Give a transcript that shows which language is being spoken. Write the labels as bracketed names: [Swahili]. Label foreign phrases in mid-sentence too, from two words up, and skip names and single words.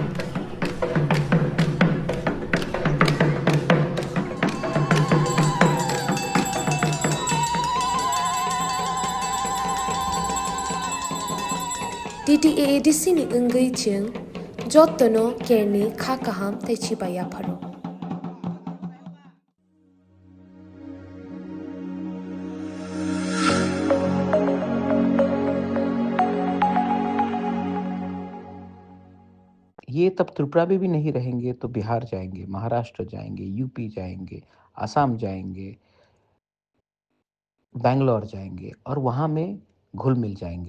[Kok Borok] DDAA disini ungai ching jotono kerni khakaham techibaya pharo. [Hindi] ये तब त्रिपुरा में भी नहीं रहेंगे तो बिहार जाएंगे, महाराष्ट्र जाएंगे, यूपी जाएंगे, आसाम जाएंगे, बैंगलोर जाएंगे और वहाँ में घुल मिल जाएंगे।